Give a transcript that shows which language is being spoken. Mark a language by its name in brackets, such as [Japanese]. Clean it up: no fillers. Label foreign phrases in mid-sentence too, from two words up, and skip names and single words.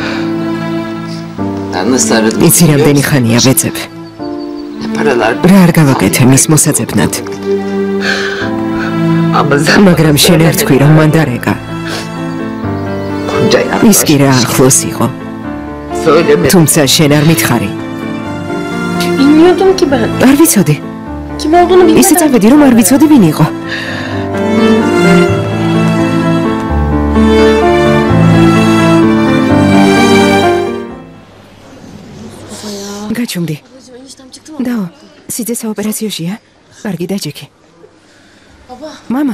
[Georgian] იცი რამდენი ხანია ვეძებ. რა არ გავაკეთე მის მოსაძებნად. მაგრამ შენ არ თქვი რომ მანდარეკა. ის კი რა ახლოს იყო. თუმცა შენ არ მითხარი. [Turkish] Bilmiyordum ki ben. [Georgian] არ ვიცოდი. [Turkish] Kim olduğunu bilmeden. [Georgian] ისე წავედი რომ არ ვიცოდი ვინ იყო. გაჩუმდი. დაო, სიძე საოპერაციოშია? კარგი დაჯექი. მამა.